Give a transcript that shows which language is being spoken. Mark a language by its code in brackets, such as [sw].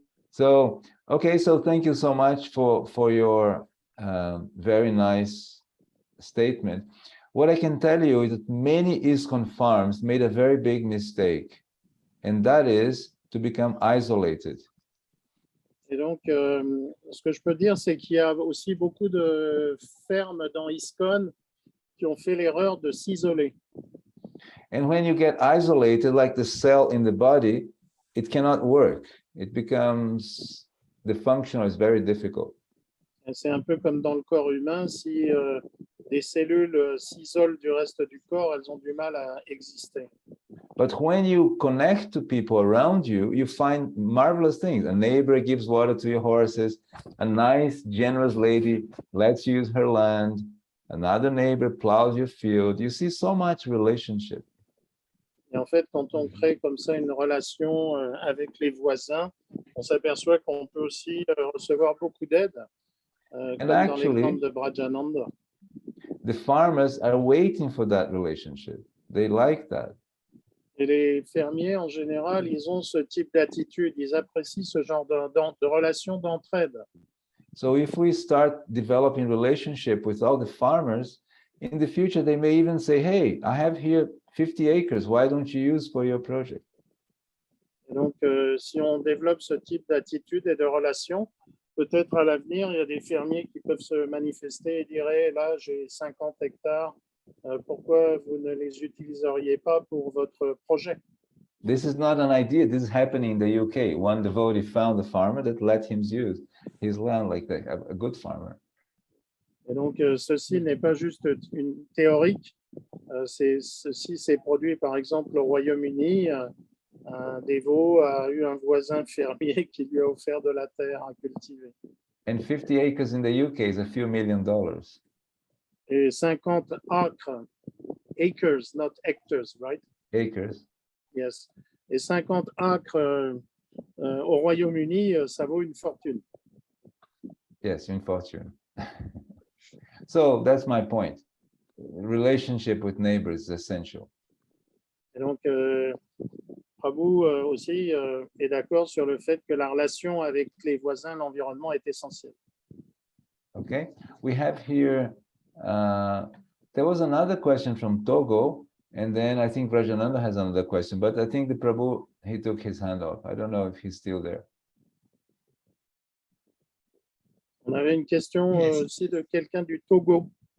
[en] So, okay, so thank you so much for your very nice statement. What I can tell you is that many ISKCON farms made a very big mistake, and that is to become isolated. [fr] Et donc, ce que je peux dire, c'est qu'il y a aussi beaucoup de fermes dans ISKCON qui ont fait l'erreur de s'isoler. [en] And when you get isolated, like the cell in the body, it cannot work. It becomes, the function is very difficult. [fr] C'est un peu comme dans le corps humain, si des cellules s'isolent du reste du corps, elles ont du mal à exister. [en] But when you connect to people around you, you find marvelous things. A neighbor gives water to your horses. A nice, generous lady lets you use her land. Another neighbor plows your field. You see so much relationship. [fr] Et en fait, quand on crée comme ça une relation avec les voisins, on s'aperçoit qu'on peut aussi recevoir beaucoup d'aide, comme dans l'exemple de Brajananda. [en] The farmers are waiting for that relationship. They like that. [fr] Et les fermiers, en général, ils ont ce type d'attitude. Ils apprécient ce genre de relation d'entraide. [en] So if we start developing relationship with all the farmers, in the future, they may even say, hey, I have here 50 acres. Why don't you use for your project? [fr] Et donc, si on développe ce type d'attitude et de relation, peut-être à l'avenir, il y a des fermiers qui peuvent se manifester et dire, hey, là, j'ai 50 hectares. Pourquoi vous ne les utiliseriez pas pour votre projet? [en] This is not an idea. This is happening in the UK. One devotee found a farmer that let him use his land like that, a good farmer. [fr] Et donc, ceci n'est pas juste une théorique. Ceci s'est produit, par exemple, au Royaume-Uni. Un dévot a eu un voisin fermier qui lui a offert de la terre à cultiver. [en] And 50 acres in the UK is a few $1 million. Et 50 acres, not hectares, right? Acres. Yes. [fr] Et 50 acres au Royaume-Uni, ça vaut une fortune. [en] Yes, [fr] une fortune. [en] So that's my point. Relationship with neighbors is essential. [fr] Et donc, Prabhu aussi est d'accord sur le fait que la relation avec les voisins, l'environnement est essentiel. [en] Okay, we have here, there was another question from Togo, and then I think Rajananda has another question, but I think the Prabhu, he took his hand off. I don't know if he's still there. [fr] On avait une question aussi de quelqu'un du Togo.